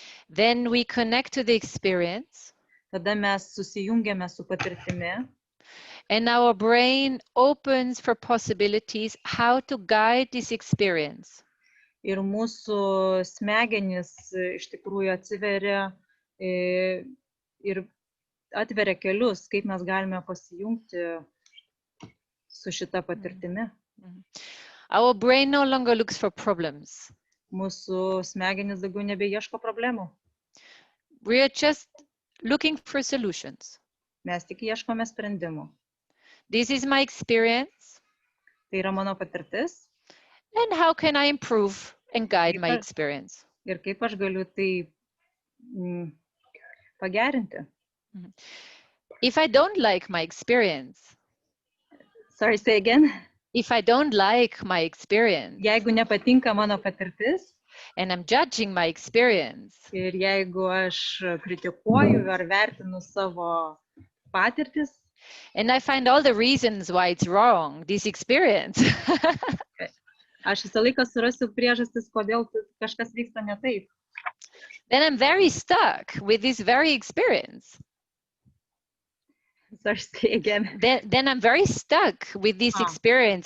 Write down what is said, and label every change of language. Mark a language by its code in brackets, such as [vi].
[en] then we connect to the experience, [lt] tada mes susijungiame su patirtimi [en] and our brain opens for possibilities how to guide this experience. [lt] ir mūsų smegenys iš tikrųjų atsiveria ir atveria kelius, kaip mes galime pasijungti su šita patirtimi. [en] Our brain no longer looks for problems. [lt] Mūsų smegenys daugiau nebeieško problemų. [en] We are just looking for solutions. [lt] Mes tik ieškome sprendimų. [en] This is my experience. [lt] Tai yra mano patirtis. [en] And how can I improve and guide my experience? [lt] Ir kaip aš galiu tai pagerinti. [en] If I don't like my experience. Sorry, say again. If I don't like my experience. [lt] Jeigu nepatinka mano patirtis. [en] And I'm judging my experience. [lt] Ir jeigu aš kritikuoju ar vertinu savo patirtis. [en] And I find all the reasons why it's wrong, this experience. [lt] Aš visą laiką surasiu priežastis, kodėl kažkas vyksta ne taip. [en] Then I'm very stuck with this very experience. Sorry, say again. Then I'm very stuck with this experience.